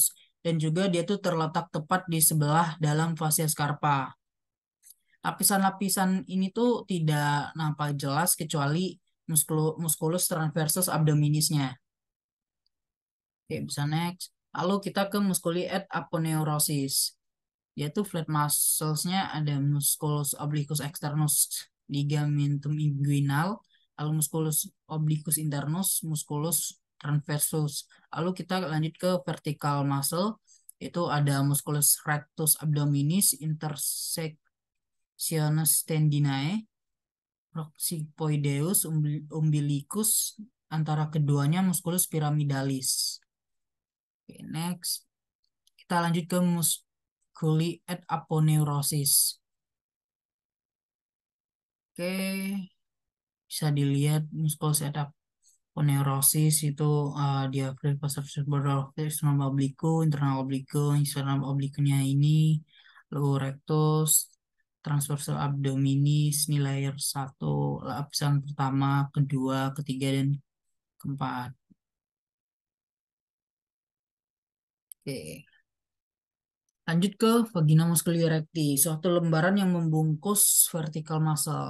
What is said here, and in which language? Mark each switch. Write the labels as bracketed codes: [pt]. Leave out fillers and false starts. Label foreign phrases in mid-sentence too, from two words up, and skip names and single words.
[id] Dan juga dia tuh terletak tepat di sebelah dalam [la] fascia scarpa. [id] Lapisan-lapisan ini tuh tidak nampak jelas kecuali [la] musculus transversus abdominisnya. [id] Oke, bisa next. Lalu kita ke [la] musculi ad aponeurosis. Yaitu [en] flat muscles-nya [la] ada musculus obliquus externus ligamentum inguinal, lalu musculus obliquus internus, musculus transversus. Lalu kita lanjut ke [en] vertical muscle, [la] itu ada musculus rectus abdominis, intersectionis tendinae, proxipoideus, umbilicus, [id] antara keduanya [la] musculus pyramidalis. [id] Oke, next. Kita lanjut ke [la] musculi ad aponeurosis. [id] Oke, bisa dilihat [la] musculus ad aponeurosis [id] itu [en] diaphragm posterior external oblique, internal oblique, external obliquenya [id] ini, lalu rectus, transversal abdominis, ini layer 1, lapisan pertama, kedua, ketiga, dan keempat. Oke. Lanjut ke [la] vagina musculi erecti, [id] suatu lembaran yang membungkus [en] vertical muscle.